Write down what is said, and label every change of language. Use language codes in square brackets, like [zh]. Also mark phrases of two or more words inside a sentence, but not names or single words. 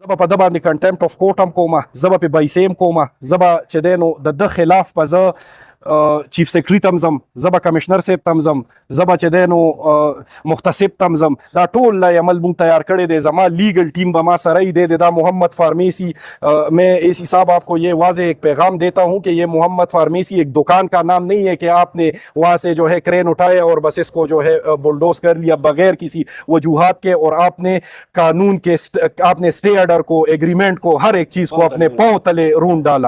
[ps] زبا په ده باندې [en] contempt of court [ps] هم کومه، زبا په پیسې هم کومه، زبا چې دی نو د ده خلاف به زه [en] chief secretary [ps] ته هم ځم، زبا کمشنر صاحب ته هم ځم، زبا چې دی نو محتسب ته هم ځم. دا ټول لای عمل مونږ تیار کړی دی. زما [en] legal team [ps] به ما سره ہی دے دے. [ur] دا محمد فارمیسی، میں اے سی صاحب آپ کو یہ واضح ایک پیغام دیتا ہوں کہ یہ محمد فارمیسی ایک دکان کا نام نہیں ہے کہ آپ نے وہاں سے جو ہے کرین اٹھایا اور بس اس کو جو ہے بلڈوز کر لیا بغیر کسی وجوہات کے، اور آپ نے قانون کے آپ نے [en] stay order [ur] کو، ایگریمنٹ کو، ہر ایک چیز کو اپنے پاؤں تلے رون ڈالا.